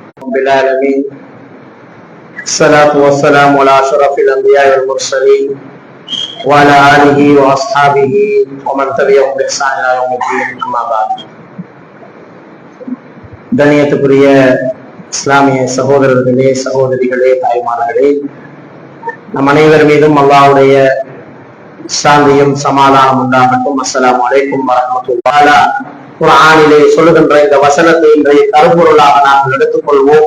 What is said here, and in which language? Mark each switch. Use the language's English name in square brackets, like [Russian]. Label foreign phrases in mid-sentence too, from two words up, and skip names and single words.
[Arabic] رب العالمين. الصلاة والسلام على أشرف الأنبياء والمرسلين وعلى آله وأصحابه ومن تبعهم بإحسان إلى يوم الدين. أما بعد. [Tamil] கண்ணியத்துக்குரிய இஸ்லாமிய சகோதரர்களே, சகோதரிகளே, தாய்மார்களே, நம் அனைவர் மீதும் அல்லாஹ்வுடைய சாந்தியும் சமாதானம் உண்டாகட்டும். [Arabic] السلام عليكم ورحمة الله. [Tamil] குர்ஆனிலே சொல்லுகின்ற இந்த வசனத்தை இன்றைய கருப்பொருளாக நாங்கள் எடுத்துக்கொள்வோம்.